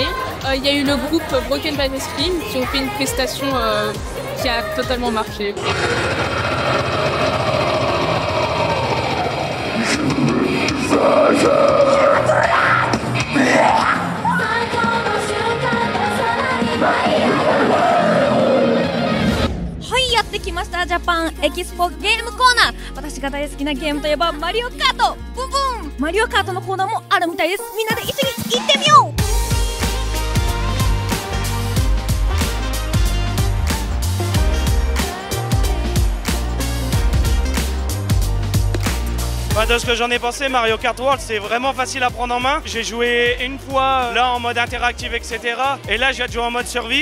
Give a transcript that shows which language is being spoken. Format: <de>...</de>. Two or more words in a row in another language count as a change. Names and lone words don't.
<fr>Il y a eu le groupe Broken by the Scream qui ont fait une prestation qui a totalement marché.</fr> <ja>はい、やってきましたジャパンエキスポゲームコーナー。私が大好きなゲームといえばマリオカート。ブンブン。マリオカートのコーナーもあるみたいです。みんなで一緒に行ってみよう。</ja> <fr>De ce que j'en ai pensé, Mario Kart World c'est vraiment facile à prendre en main. J'ai joué une fois là en mode interactif etc. Et là je viens de jouer en mode survie.</fr>